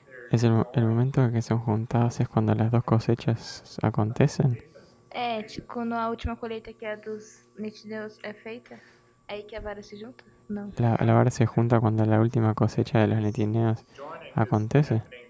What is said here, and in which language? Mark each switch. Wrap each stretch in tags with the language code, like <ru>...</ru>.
<es>Es el momento en que son juntados es cuando las dos cosechas acontecen.</es> <pt>Tipo, quando a última colheita, que é a dos nitideus, é feita, é aí que a vara se junta? Não.</pt> <es>La vara se junta cuando la última cosecha de los netineos acontece.</es>